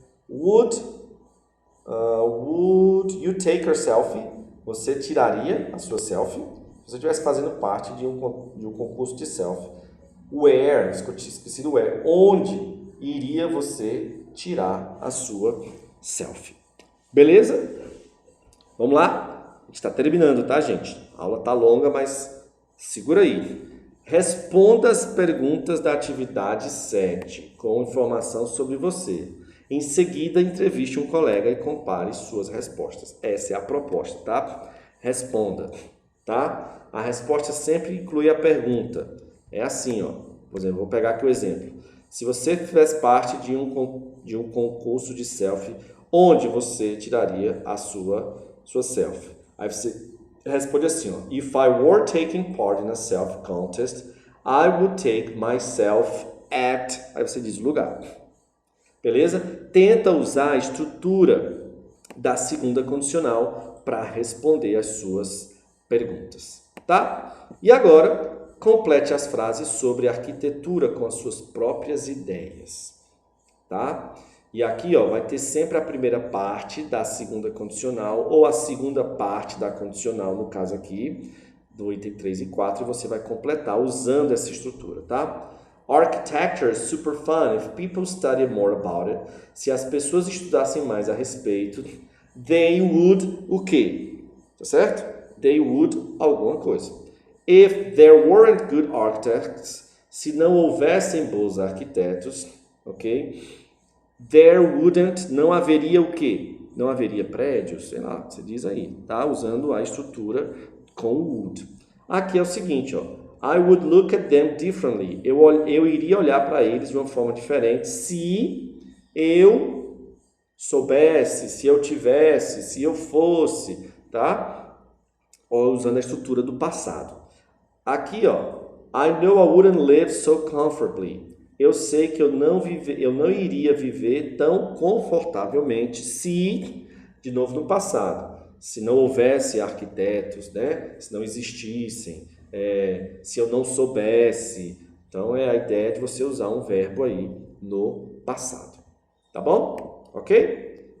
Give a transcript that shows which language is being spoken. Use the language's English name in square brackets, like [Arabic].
[English] Would you take your selfie? [Portuguese] Você tiraria a sua selfie? Se você estivesse fazendo parte de um concurso de selfie. Where, esqueci do where, onde iria você tirar a sua selfie? Beleza? Vamos lá? A gente está terminando, tá, gente? A aula tá longa, mas segura aí. Responda as perguntas da atividade 7 com informação sobre você. Em seguida, entreviste um colega e compare suas respostas. Essa é a proposta, tá? Responda, tá? A resposta sempre inclui a pergunta. É assim, ó. Por exemplo, vou pegar aqui o exemplo. Se você fizesse parte de um concurso de selfie, onde você tiraria a sua selfie? Aí você responde assim, ó. [English] If I were taking part in a selfie contest, I would take myself at... [Portuguese] Aí você diz o lugar. Beleza? Tenta usar a estrutura da segunda condicional para responder as suas perguntas, tá? E agora, complete as frases sobre arquitetura com as suas próprias ideias, tá? E aqui, ó, vai ter sempre a primeira parte da segunda condicional ou a segunda parte da condicional, no caso aqui, do item 3 e 4, e você vai completar usando essa estrutura, tá? [English] Architecture is super fun if people study more about it. [Portuguese] Se as pessoas estudassem mais a respeito, [English] they would [Portuguese] o quê? Tá certo? [English] They would [Portuguese] alguma coisa. [English] If there weren't good architects, [Portuguese] se não houvessem bons arquitetos, [English] ok? There wouldn't, [Portuguese] não haveria o quê? Não haveria prédios, sei lá, você diz aí, tá? Usando a estrutura com o would. Aqui é o seguinte, ó. [English] I would look at them differently. [Portuguese] Eu iria olhar para eles de uma forma diferente se eu soubesse, se eu tivesse, se eu fosse, tá? Ou usando a estrutura do passado. Aqui, ó. [English] I know I wouldn't live so comfortably. [Portuguese] Eu sei que eu não iria viver tão confortavelmente se, de novo no passado, se não houvesse arquitetos, né? Se não existissem, se eu não soubesse. Então, é a ideia de você usar um verbo aí no passado. Tá bom? Ok?